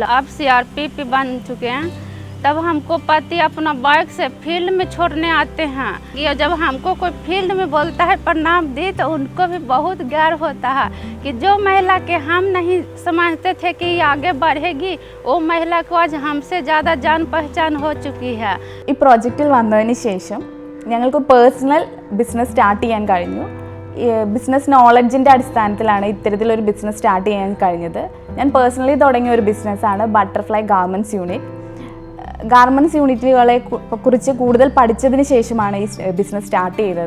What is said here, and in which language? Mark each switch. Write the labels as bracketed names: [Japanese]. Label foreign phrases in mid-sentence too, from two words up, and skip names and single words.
[Hindi] अब CRPP बन चुके हैं तब हमको पति अपना बाइक से फील्ड में छोड़ने आते हैं। ये जब हमको कोई फील्ड में बोलता है प्रणाम दी तो उनको भी बहुत गर्व होता है कि जो महिला के हम नहीं समझते थे कि ये आगे बढ़ेगी वो महिला को आज हमसे ज़्यादा जान पहचान हो चुकी है। [Malayalam] ഈ പ്രോജക്റ്റിൽ വന്നതിന് ശേഷം ഞങ്ങൾക്ക് [English] personal business start [Malayalam] ചെയ്യാൻ കഴിഞ്ഞു. ബിസിനസ് നോളജിൻ്റെ അടിസ്ഥാനത്തിലാണ് ഇത്തരത്തിലൊരു [English] business start [Malayalam] ചെയ്യാൻ കഴിഞ്ഞത്. ഞാൻ പേഴ്സണലി തുടങ്ങിയ ഒരു ബിസിനസ്സാണ് ബട്ടർഫ്ലൈ ഗാർമെൻറ്റ്സ് യൂണിറ്റ്. ഗാർമെൻറ്റ്സ് യൂണിറ്റുകളെ കുറിച്ച് കൂടുതൽ പഠിച്ചതിന് ശേഷമാണ് ഈ [English] business start [Malayalam] ചെയ്തത്.